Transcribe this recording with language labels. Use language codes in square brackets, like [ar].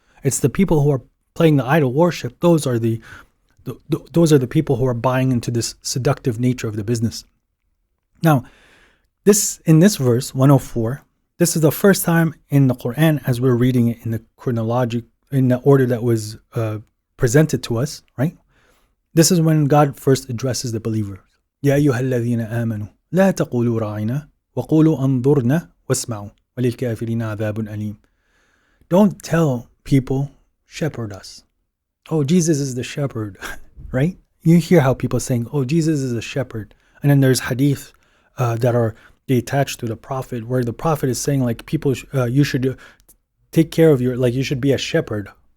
[en] It's the people who are playing the idol worship. Those are the people who are buying into this seductive nature of the business. Now, in this verse 104, this is the first time in the Quran, as we're reading it in the order that was presented to us, right? This is when God first addresses the believers. [ar] يا أيها الذين آمنوا لا تقولوا راعنا وقولوا انظرنا واسمعوا وللكافرين عذاب أليم. [en] Don't tell people, shepherd us. Oh, Jesus is the shepherd, right? You hear how people saying, oh, Jesus is a shepherd. And then there's hadith that are attached to the Prophet, where the Prophet is saying like, people, you should take care of you should be a shepherd.